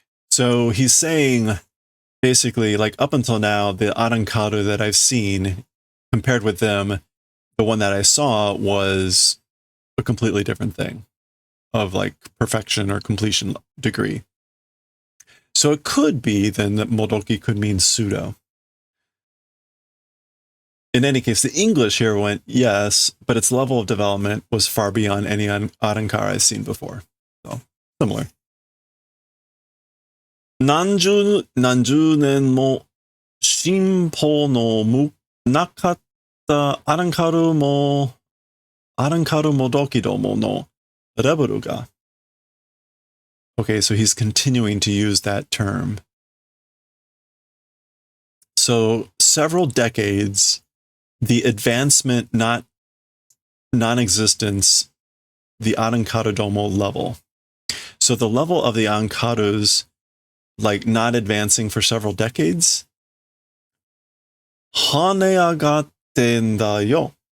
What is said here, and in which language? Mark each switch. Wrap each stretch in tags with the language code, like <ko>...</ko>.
<en>So he's saying, basically, like, up until now, the Arankaru that I've seen, compared with them, the one that I saw was a completely different thing of, like, perfection or completion degree. So it could be, then, that Modoki could mean pseudo. In any case, the English here went, yes, but its level of development was far beyond any Arankara I've seen before. So, similar.</en> <ja>何十年も進歩のなかったアランカルもどきどものレベルが.</ja> <en>Okay, so he's continuing to use that term. So several decades, the advancement, not non-existence, the Arankaru Domo level. So the level of the Ankarus, like not advancing for several decades,</en> <ja>haneagatteんだよ.</ja>